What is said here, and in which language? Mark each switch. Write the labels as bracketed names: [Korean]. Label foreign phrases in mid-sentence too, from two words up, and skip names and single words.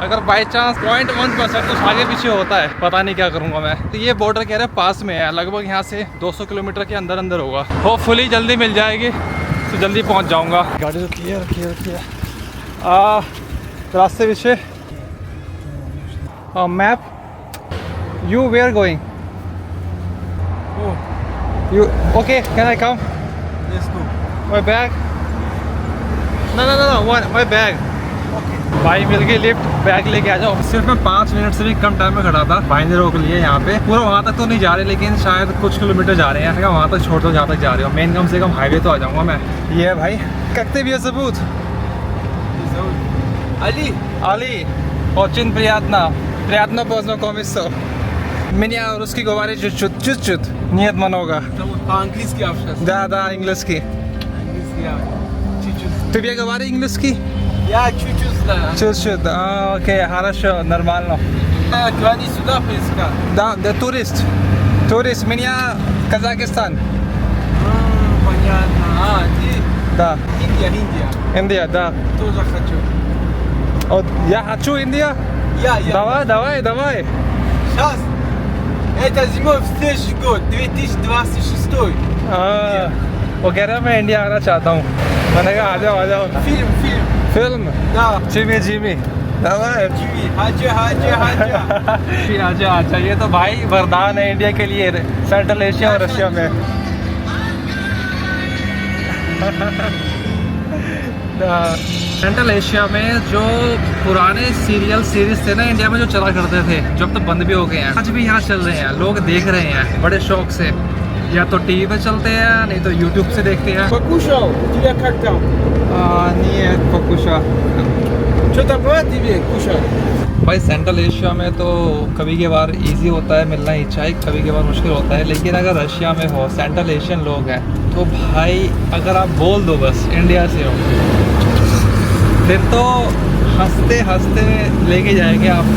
[Hindi] अगर [English] by chance [Hindi] 0.1% कुछ आगे पीछे होता है, पता नहीं क्या करूँगा मैं। तो ये बॉर्डर कह रहे हैं पास में है, लगभग यहाँ से 200 किलोमीटर के अंदर अंदर होगा। होपफुली जल्दी मिल जाएगी तो जल्दी पहुँच जाऊँगा। गाड़ी रुकी है रास्ते पीछे मैप। [English] You where going? You OK, can I come? Let's go. My bag? No my bag. [Hindi] भाई मिल गई लिफ्ट, बैग लेके आ जाओ। सिर्फ मैं 5 मिनट से भी कम टाइम में खड़ा था। भाई ने रोक लिए यहाँ पे। पूरा वहाँ तक तो नहीं जा रहे, लेकिन शायद कुछ किलोमीटर जा रहे हैं। वहाँ तक छोड़ दो जहाँ तक जा रहे हो, मेन कम से कम हाईवे तो आ जाऊँगा मैं। ये है भाई ककते भी सबूत। Ali, [Russian] очень приятно. Приятно познакомиться. Меня русский говорит чуть-чуть. Нет много. По-английски общаться. Да, английский. Английский, ja. Чуть-чуть. Ты говоришь английский? Я чуть-чуть знаю. Чуть-чуть. Окей, хорошо, нормально. Клони сюда, поиска. Да, турист. Турист, меня Казахстан. Понятно. Ты? Да. Индия. Индия, да. Тоже хочу. Вот, я хочу Индия. Я. Давай. Сейчас. Это зимой в следующий год, 2026. [Hindi] वो कह रहा है मैं इंडिया आना चाहता हूँ। मैंने कहा आ जाओ। फिल्म? [Russian] Да. जिमी दावा Jimmy, hacı. [Hindi] अच्छा ये तो भाई वरदान है इंडिया के लिए, सेंट्रल एशिया और रशिया में। सेंट्रल एशिया में जो पुराने [English] serial series [Hindi] थे ना इंडिया में, जो चला करते थे, जो अब तो बंद भी हो गए हैं, आज भी यहाँ चल रहे हैं, लोग देख रहे हैं बड़े शौक से। या तो टीवी पे चलते हैं, नहीं तो यूट्यूब से देखते हैं। [Russian] Покушал? Тебя как там? [Hindi] नहीं पकुशा। [Russian] Что-то было тебе кушать? [Hindi] भाई सेंट्रल एशिया में तो कभी के बार इजी होता है मिलना ही चाय, कभी के बार मुश्किल होता है। लेकिन अगर रशिया में हो, सेंट्रल एशियन लोग हैं, तो भाई अगर आप बोल दो बस इंडिया से हो, फिर तो हंसते लेके जाएंगे आपको।